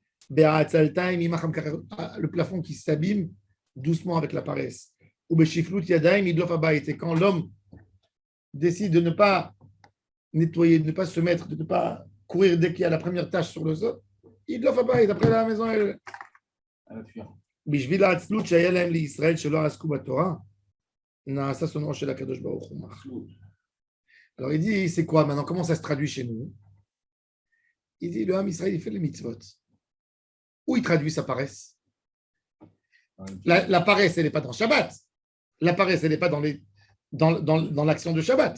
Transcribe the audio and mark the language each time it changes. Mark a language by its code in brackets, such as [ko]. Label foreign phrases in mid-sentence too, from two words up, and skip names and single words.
[fr] Le plafond qui s'abîme doucement avec la paresse. [he] ובשפלות ידיים ידלף הבית. [fr] Et quand l'homme décide de ne pas nettoyer, de ne pas se mettre, de ne pas courir dès qu'il y a la première tache sur le sol, [he] ידלף הבית, [fr] après la maison, elle. À la fuir. [he] בשביל העצלות שהיה להם לישראל שלא עסקו בתורה, נעשה שונאו של הקדוש ברוך הוא. [fr] Alors il dit, c'est quoi maintenant? Comment ça se traduit chez nous? Il dit, le Ham Israël, il fait les mitzvot. Où il traduit sa paresse? La paresse, elle n'est pas dans Shabbat. La paresse, elle n'est pas dans l'action de Shabbat.